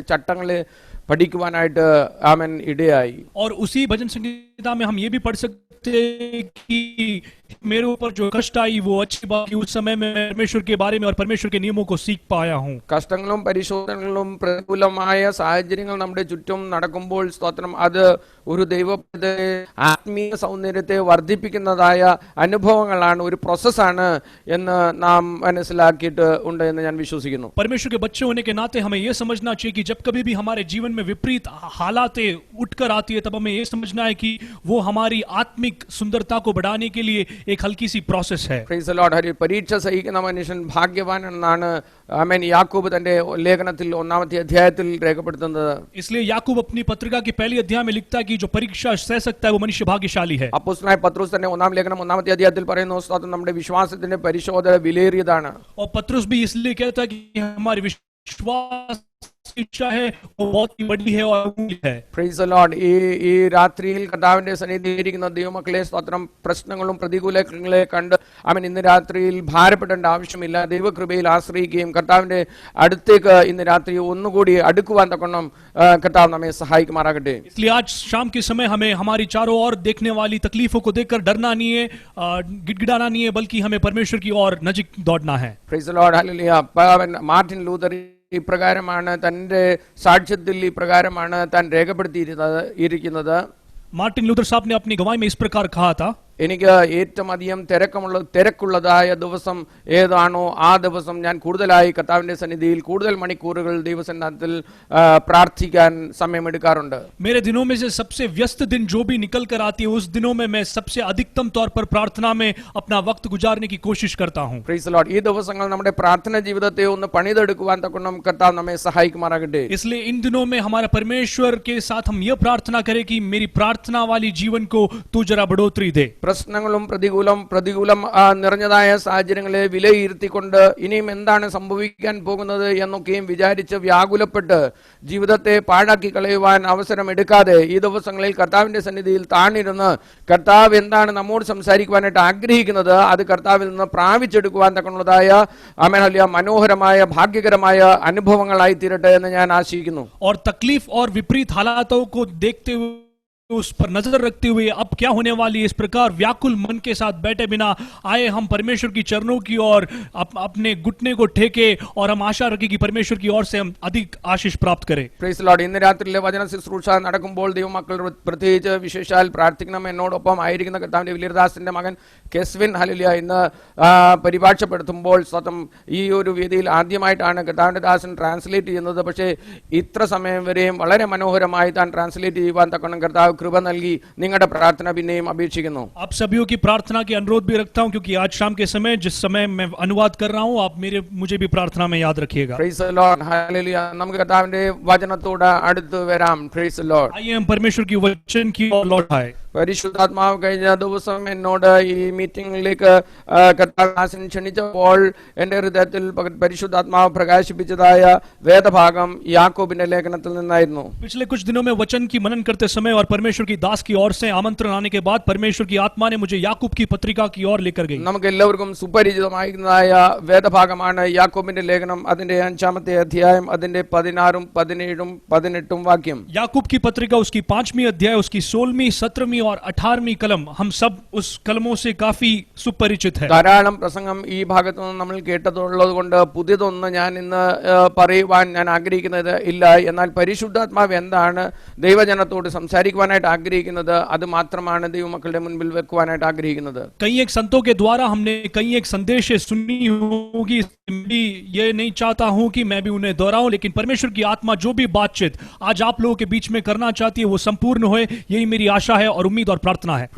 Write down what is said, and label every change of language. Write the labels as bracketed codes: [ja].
[ml] ചട്ടങ്ങളെ പഠിക്കുവാനായിട്ട് ആമൻ ഇടയായി. [hi] और उसी भजन संगीता में हम ये भी पढ़ सकते हैं कि मेरे ऊपर जो कष्ट आई वो अच्छी बात कि उस समय में परमेश्वर के बारे में और परमेश्वर के नियमों को सीख पाया हूँ. [ml] കഷ്ടങ്ങളും പരിശോധനകളും പ്രതികൂലമായ സാഹചര്യങ്ങൾ നമ്മുടെ ചുറ്റും നടക്കുമ്പോൾ സ്തോത്രം, അത് ഒരു ദൈവത്തെ ആത്മീയ സൗന്ദര്യത്തെ വർദ്ധിപ്പിക്കുന്നതായ അനുഭവങ്ങളാണ്, ഒരു പ്രോസസ്സാണ് എന്ന് നാം മനസ്സിലാക്കിയിട്ട് ഉണ്ട് എന്ന് ഞാൻ വിശ്വസിക്കുന്നു. [hi] परमेश्वर के बच्चे होने के नाते हमें यह समझना चाहिए कि जब कभी भी हमारे जीवन में विपरीत हालातें उठकर आती है तब हमें यह समझना है कि वो हमारी आत्मिक सुंदरता को बढ़ाने के लिए एक हल्की सी प्रोसेस है. [en] Praise the lord. ഹരി. [ml] പരീക്ഷ സഹിക്കുന്ന മനുഷ്യൻ ഭാഗ്യവാൻ എന്നാണ് ആമേൻ യാക്കോബ് തന്റെ ലേഖനത്തിൽ 1-ാമത്തെ അധ്യായത്തിൽ രേഖപ്പെടുത്തുന്നത്. [hi] इसलिए याकूब अपनी पत्रिका के पहले अध्याय में लिखता है कि जो परीक्षा सह सकता है वो मनुष्य भाग्यशाली है. [ml] അപ്പോസ്തലനായ പത്രോസ് തന്നെ 1-ാം ലേഖനം 1-ാമത്തെ അധ്യായത്തിൽ പറയുന്നു, സ്തോത്രം, നമ്മുടെ വിശ്വാസത്തിന്റെ പരിശോധന വിലയേറിയതാണ്. [hi] और पत्रुस भी इसलिए कहता है कि हमारी विश्वास शिक्षा है वो बहुत ही बड़ी है और अमूल्य है. [en] Praise the lord. [ml] ഈ രാത്രിയിൽ കർത്താവിന്റെ സന്നിധിയിൽ ഇരിക്കുന്ന ദൈവമക്കളെ, സ്തോത്രം, പ്രശ്നങ്ങളും പ്രതികൂലങ്ങളെ കണ്ട് അവൻ ഇന്ന് രാത്രിയിൽ ഭാരപ്പെടേണ്ട ആവശ്യമില്ല. ദൈവകൃപയിൽ ആശ്രയിക്കുകയും കർത്താവിന്റെ അടുത്തേക്ക് ഇന്ന് രാത്രി ഒന്നുകൂടി അടുക്കുവാൻ തക്കോണം കർത്താവ് നമ്മെ സഹായിക്കുമാറാകട്ടെ. [hi] इसलिए आज शाम के समय हमें हमारी चारों ओर देखने वाली तकलीफों को देखकर डरना नहीं है, गिड़गिड़ाना नहीं है, बल्कि हमें परमेश्वर की ओर नजीक दौड़ना है. [en] Praise the lord. Hallelujah. [ml] Martin Luther ഇപ്രകാരമാണ് തന്റെ സാക്ഷ്യത്തിൽ ഇപ്രകാരമാണ് താൻ രേഖപ്പെടുത്തിയിരിക്കുന്നത്. [hi] मार्टिन लूथर साहब ने अपनी गवाही में इस प्रकार कहा था, [ml] എനിക്ക് ഏറ്റവും അധികം തിരക്കുള്ളതായ ദിവസം ഏതാണോ ആ ദിവസം ഞാൻ കൂടുതലായി കർത്താവിന്റെ സന്നിധിയിൽ കൂടുതൽ മണിക്കൂറുകൾ ദൈവസന്നിധിയിൽ പ്രാർത്ഥിക്കാൻ സമയമെടുക്കാറുണ്ട്. [hi] मेरे दिनों में से सबसे व्यस्त दिन जो भी निकल कर आती है उस दिनों में मैं सबसे अधिकतम तौर पर प्रार्थना में अपना वक्त गुजारने की कोशिश करता हूं. [en] Praise the lord. [ml] ഈ ദിവസങ്ങൾ നമ്മുടെ പ്രാർത്ഥന ജീവിതത്തെ ഒന്ന് പണിതെടുക്കുവാൻ തക്കോണം കർത്താവ് നമ്മെ സഹായിക്കുമാറാകട്ടെ. [hi] इसलिए इन दिनों में हमारा परमेश्वर के साथ हम यह प्रार्थना करें कि मेरी प्रार्थना वाली जीवन को तू जरा बढ़ोतरी दे. [ml] പ്രശ്നങ്ങളും പ്രതികൂലം നിറഞ്ഞതായ സാഹചര്യങ്ങളെ വിലയിരുത്തിക്കൊണ്ട് ഇനിയും എന്താണ് സംഭവിക്കാൻ പോകുന്നത് എന്നൊക്കെയും വിചാരിച്ച് വ്യാകുലപ്പെട്ട് ജീവിതത്തെ പാഴാക്കി കളയുവാൻ അവസരം എടുക്കാതെ ഈ ദിവസങ്ങളിൽ കർത്താവിന്റെ സന്നിധിയിൽ താണിരുന്ന് കർത്താവ് എന്താണ് നമ്മോട് സംസാരിക്കുവാനായിട്ട് ആഗ്രഹിക്കുന്നത് അത് കർത്താവിൽ നിന്ന് പ്രാപിച്ചെടുക്കുവാൻ തക്കമുള്ളതായ ആമേൻ മനോഹരമായ ഭാഗ്യകരമായ അനുഭവങ്ങളായി തീരട്ടെ എന്ന് ഞാൻ ആശിക്കുന്നു. [hi] और तकलीफ और विपरीत हालातों को देखते हुए उस पर नजर रखते हुए अब क्या होने वाली है, इस प्रकार व्याकुल मन के साथ बैठे बिना आए हम परमेश्वर की चरणों की ओर अपने घुटने को ठेके और हम आशा रखें कि परमेश्वर की ओर से हम अधिक आशीष प्राप्त करें. [en] Praise the lord. [ml] ഇന്ന് രാത്രിയിലെ വചന ശുശ്രൂഷ നടക്കുമ്പോൾ ദൈവമക്കൾ പ്രത്യേകിച്ച് വിശേഷാൽ പ്രാർത്ഥിക്കണം. എന്നോടൊപ്പം ആയിരിക്കുന്ന കർത്താവിന്റെ വലിയദാസന്റെ മകൻ കെസ്വിൻ ഹല്ലേലൂയ ഇന്ന് പരിഭാഷപ്പെടുത്തുമ്പോൾ സ്വതം ഈ ഒരു വേദിയിൽ ആദ്യമായിട്ടാണ് കർത്താവിന്റെ ദാസൻ ട്രാൻസ്ലേറ്റ് ചെയ്യുന്നത്. പക്ഷേ ഇത്ര സമയം വരെയും വളരെ മനോഹരമായി താൻ ട്രാൻസ്ലേറ്റ് ചെയ്യുവാൻ തക്കണം കർത്താവ് कृपा നൽകി നിങ്ങളുടെ പ്രാർത്ഥന പിന്നെയും അപേക്ഷിക്കുന്നു. [hi] आप सभी की प्रार्थना की अनुरोध भी रखता हूं क्योंकि आज शाम के समय जिस समय मैं अनुवाद कर रहा हूं आप मुझे भी प्रार्थना में याद रखिएगा. [en] Praise the lord. Hallelujah. [ml] നമുക്ക് കർത്താവിന്റെ വചനത്തോട് അടുത്ത് വരാം. [en] Praise the Lord. [hi] आइए हम परमेश्वर की वचन की ओर लौट आए. [ml] പരിശുദ്ധാത്മാവ് കഴിഞ്ഞ ദിവസം എന്നോട് ഈ മീറ്റിംഗിലേക്ക് കർത്താവ് ക്ഷണിച്ചപ്പോൾ എന്റെ ഹൃദയത്തിൽ പരിശുദ്ധാത്മാവ് പ്രകാശിപ്പിച്ചതായ വേദഭാഗം യാക്കോബിന്റെ ലേഖനത്തിൽ നിന്നായിരുന്നു. [hi] पिछले कुछ दिनों में वचन की मनन करते समय और परमेश्वर की दास की ओर से आमंत्रण आने के बाद परमेश्वर की आत्मा ने मुझे याकूब की पत्रिका की ओर लेकर गई. [ml] നമുക്ക് എല്ലാവർക്കും സുപരിചിതമായിരുന്നതായ വേദഭാഗമാണ് യാക്കോബിന്റെ ലേഖനം. അതിന്റെ 5-ാമത്തെ അധ്യായം അതിന്റെ 16, 17, 18 വാക്യം. [hi] याकूब की पत्रिका उसकी 5वीं अध्याय उसकी 16वीं, 17वीं और 18वीं कलम हम सब उस कलमों से काफी सुपरिचित है. [ml] ധാരാളം പ്രസംഗം ഈ ഭാഗത്തു നിന്ന് നമ്മൾ കേട്ടതുള്ളത് കൊണ്ട് പുതിയതൊന്ന് ഞാൻ ഇന്ന് പറയുവാൻ ഞാൻ ആഗ്രഹിക്കുന്നത് ഇല്ല. എന്നാൽ പരിശുദ്ധാത്മാവ് എന്താണ് ദൈവജനത്തോട് സംസാരിക്കുവാനായിട്ട് ആഗ്രഹിക്കുന്നത് അത് മാത്രമാണ് ദൈവമക്കളുടെ മുൻപിൽ വെക്കുവാനായിട്ട് ആഗ്രഹിക്കുന്നത്. [hi] कई एक संतों के द्वारा हमने कई एक संदेश सुनी होगी, ये नहीं चाहता हूं कि मैं भी उन्हें दोहराऊं, लेकिन परमेश्वर की आत्मा जो भी बातचीत आज आप लोगों के बीच में करना चाहती है वो संपूर्ण होए, यही मेरी आशा है और उम्मीद और प्रार्थना है.